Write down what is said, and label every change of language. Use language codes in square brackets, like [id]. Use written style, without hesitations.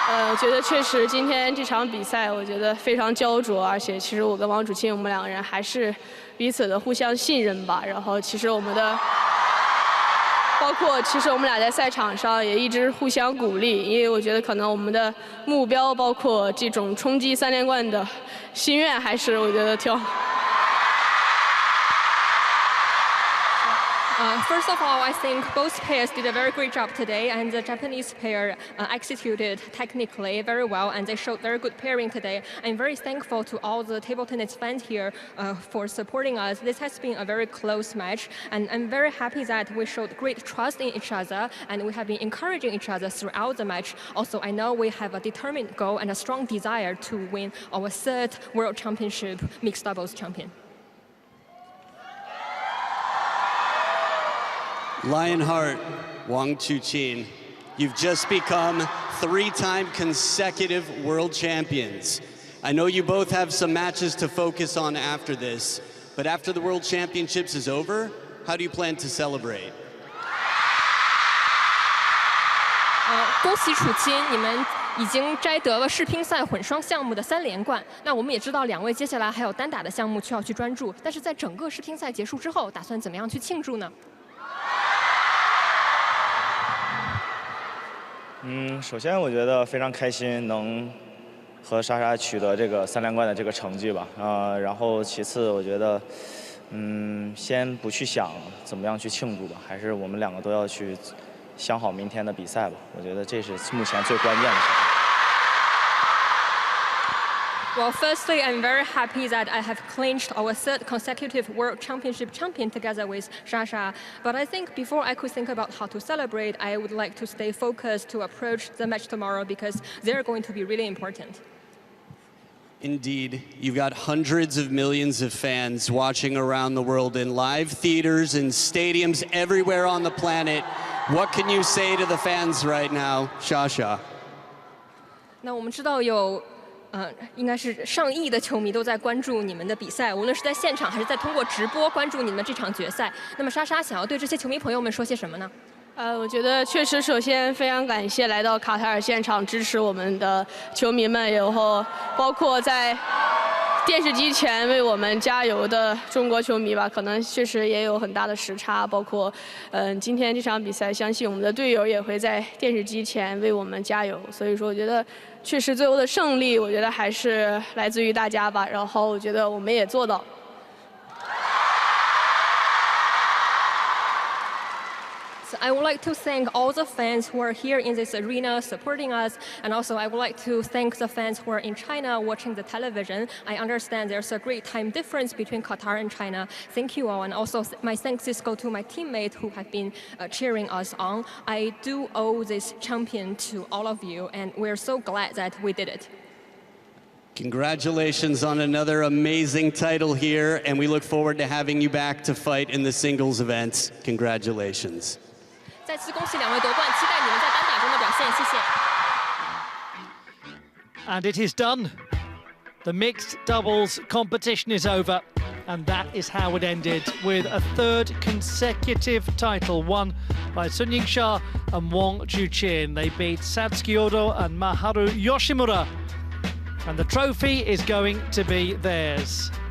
[zh] 我觉得确实今天这场比赛，我觉得非常焦灼，而且其实我跟王楚钦我们两个人还是彼此的互相信任吧。然后其实我们的，包括其实我们俩在赛场上也一直互相鼓励，因为我觉得可能我们的目标，包括这种冲击3连冠的心愿，还是我觉得挺。 [en] First of all, I think both pairs did a very great job today, and the Japanese pair executed technically very well, and they showed very good pairing today. I'm very thankful to all the table tennis fans here for supporting us. This has been a very close match, and I'm very happy that we showed great trust in each other, and we have been encouraging each other throughout the match. Also, I know we have a determined goal and a strong desire to win our 3rd World Championship mixed doubles champion. Lionheart, Wang Chuqin, you've just become 3-time consecutive world champions. I know you both have some matches to focus on after this, but after the World Championships is over, how do you plan to celebrate? [zh] 恭喜楚钦，你们已经摘得了世乒赛混双项目的3连冠。那我们也知道2位接下来还有单打的项目需要去专注，但是在整个世乒赛结束之后，打算怎么样去庆祝呢？首先我觉得非常开心，能和莎莎取得这个3连冠的这个成绩吧。然后其次我觉得，先不去想怎么样去庆祝吧，还是我们2个都要去想好明天的比赛吧。我觉得这是目前最关键的事情。 [en] Well, firstly, I'm very happy that I have clinched our 3rd consecutive World Championship champion together with Sasha. But I think before I could think about how to celebrate, I would like to stay focused to approach the match tomorrow because they're going to be really important. Indeed. You've got hundreds of millions of fans watching around the world in live theaters and stadiums everywhere on the planet. What can you say to the fans right now, Sasha? [zh] 那我们知道有。应该是上亿的球迷都在关注你们的比赛，无论是在现场还是在通过直播关注你们这场决赛。那么莎莎想要对这些球迷朋友们说些什么呢？我觉得确实，首先非常感谢来到卡塔尔现场支持我们的球迷们，然后包括在电视机前为我们加油的中国球迷吧，可能确实也有很大的时差，包括今天这场比赛，相信我们的队友也会在电视机前为我们加油。所以说，我觉得。确实，最后的胜利，我觉得还是来自于大家吧。然后，我觉得我们也做到。 [en] I would like to thank all the fans who are here in this arena supporting us, and also I would like to thank the fans who are in China watching the television. I understand there's a great time difference between Qatar and China. Thank you all, and also my thanks go to my teammates who have been cheering us on. I do owe this champion to all of you, and we're so glad that we did it. Congratulations on another amazing title here, and we look forward to having you back to fight in the singles events. Congratulations. [zh] 再次恭喜2位夺冠，期待你们在单打中的表现，谢谢。 [en] And it is done. The mixed doubles competition is over, and that is how it ended, with a 3rd consecutive title won by Sun Ying-sha and Wang Juqin. They beat Satsuki Odo and Maharu Yoshimura, and the trophy is going to be theirs.